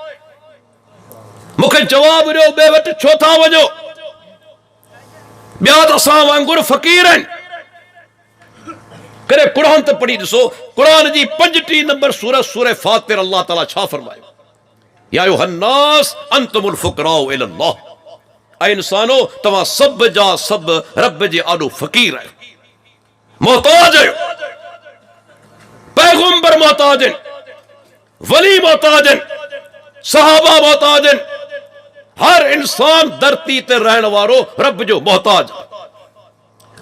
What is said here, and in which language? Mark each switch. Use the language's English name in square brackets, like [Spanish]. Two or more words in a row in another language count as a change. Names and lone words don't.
[Sindhi] मूंखे जवाब ॾियो, ॿिए वटि छो था वञो? ॿिया त असां वांगुरु फ़क़ीर आहिनि। करे कुरान ते पढ़ी ॾिसो, कुरान जी 35 नंबर सूरत सूरह फातिर, अल्लाह ताला छा फरमायो? [Arabic] يا أيها الناس أنتم الفقراء إلى الله. [Sindhi] ऐ इंसानो, तव्हां सभ जा सभ रब जे आॾो फ़क़ीर आहियो, मोहताज आहियो। पैगंबर मोहताज आहिनि, वली मोहताज आहिनि, सहाबा मोहताज आहिनि। हर इंसान धरती ते रहण वारो रब जो मोहताज आहे।